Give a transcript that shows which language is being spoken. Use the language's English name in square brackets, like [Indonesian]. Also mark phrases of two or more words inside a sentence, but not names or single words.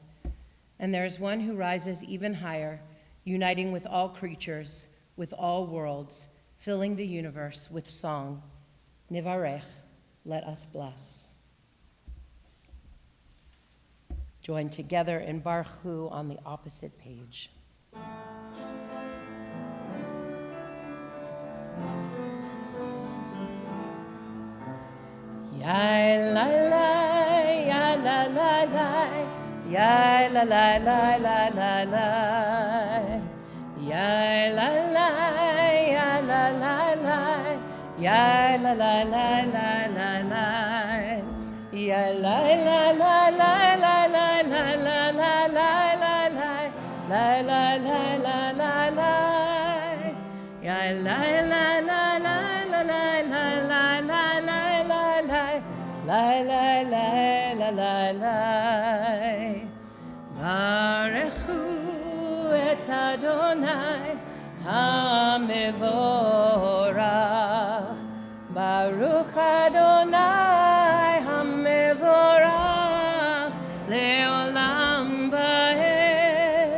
[English] And there's one who rises even higher, uniting with all creatures, with all worlds, filling the universe with song. Nivarech, let us bless. Join together in Baruch Hu on the opposite page. Ya la la, ya la la la, ya la la la la la la, ya la la, ya la la la, ya la la la la la la, ya la la la la la la la la la la la la la la la, ya la la la la la la la la la. La la la la la la. [Hebrew] ברכו את אדוני המבורך. ברוך אדוני המבורך לעולם ועד.